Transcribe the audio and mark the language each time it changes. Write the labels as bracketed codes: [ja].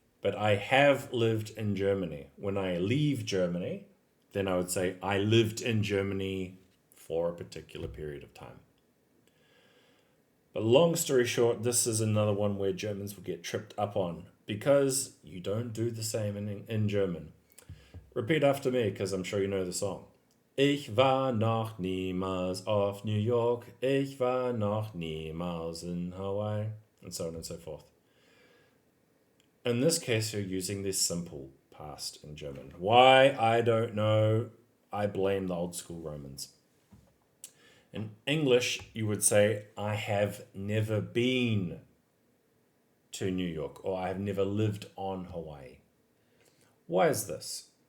[en] But I have lived in Germany. When I leave Germany, then I would say I lived in Germany for a particular period of time. But long story short, this is another one where Germans will get tripped up on because you don't do the same in German. Repeat after me because I'm sure you know the song. [de] Ich war noch niemals auf New York. Ich war noch niemals in Hawaii. [en] And so on and so forth. In this case, you're using this simple past in German. Why? I don't know. I blame the old school Romans. In English, you would say, I have never been to New York, or I have never lived on Hawaii. Why is this?